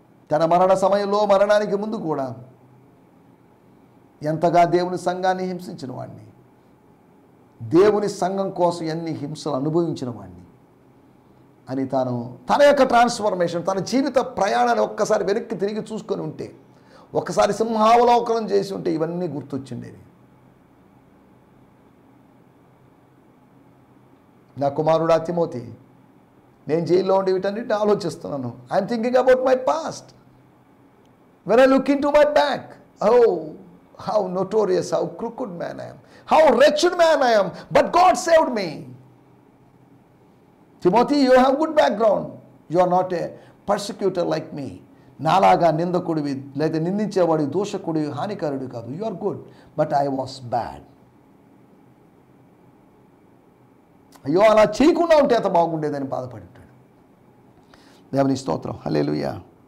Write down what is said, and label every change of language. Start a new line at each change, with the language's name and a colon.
Telugu: తన మరణ సమయంలో, మరణానికి ముందు కూడా ఎంతగా దేవుని సంఘాన్ని హింసించిన వాడిని, దేవుని సంఘం కోసం ఎన్ని హింసలు అనుభవించిన వాడిని అని తన యొక్క ట్రాన్స్ఫర్మేషన్, తన జీవిత ప్రయాణాన్ని ఒక్కసారి వెనక్కి తిరిగి చూసుకొని ఉంటే, ఒక్కసారి సింహావలోకనం చేసి ఉంటే ఇవన్నీ గుర్తొచ్చిండేవి. నా కుమారుడా తిమోతి, నేను జైల్లో ఉండి వీటన్నిటిని ఆలోచిస్తున్నాను.
English: I'm thinking about my past. When I look into my back, how notorious, how crooked man I am, how wretched man I am, but God saved me. Timothy, you have good background. You are not a persecutor like me.
Telugu: నాలాగా నిందకుడివి లేదా నిందించేవాడి, దోషకుడి, హానికారుడి కాదు.
English: You are good, but I was bad.
Telugu: అయ్యో, అలా చేయకుండా ఉంటే అంత బాగుండేదని బాధపడి ఉంటాడు. దేవుని స్తోత్రం, హల్లెలూయా.